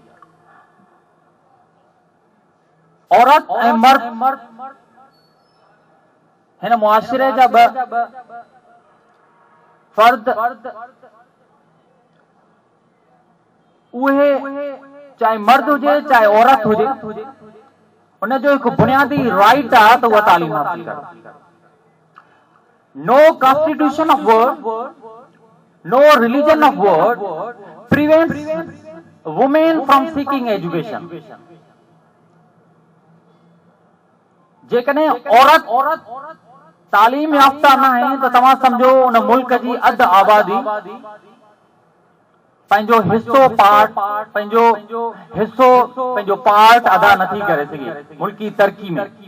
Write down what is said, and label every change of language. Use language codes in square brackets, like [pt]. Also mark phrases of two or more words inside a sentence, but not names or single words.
[sd] औरत ऐं मर्द हिन मुआशिरे जा ॿ फर्द उहे चाहे मर्द हुजे चाहे औरत हुजे, उनजो हिकु बुनियादी राइट आहे त उहा तालीम हासिल करे। [en] No constitution of world, no religion of world prevents women from seeking education. [sd] जेकॾहिं औरत तालीम याफ्ता न आहे त तव्हां सम्झो उन मुल्क जी अधु आबादी पंहिंजो पंहिंजो पार्ट अदा नथी करे सघे मुल्की तरक़ी में।